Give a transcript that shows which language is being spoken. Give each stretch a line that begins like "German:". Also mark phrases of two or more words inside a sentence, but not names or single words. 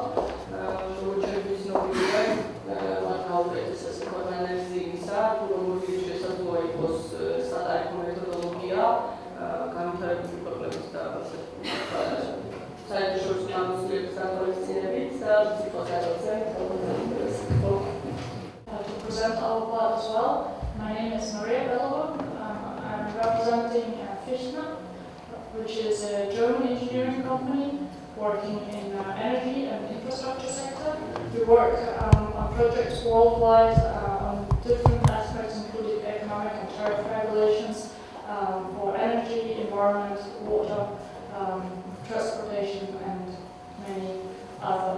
Georgian: როგორც ცნობილია, მათ გაუწიეს ასე ვთქვათ ანალიზი იმისა, თუ როგორი შესაძლოა იყოს სატარიფო მეთოდოლოგია განვითარებული ქვეყნების და ასე საერთაშორისო აღმასრულებლის განხორციელებით და ციფროსაზე
English: to present our part as well. My name is Maria Belova. I'm representing Fishna, which is a German engineering company working in energy and infrastructure sector. We work on projects worldwide on different aspects, including economic and tariff regulations for energy, environment, water, transportation, and many others.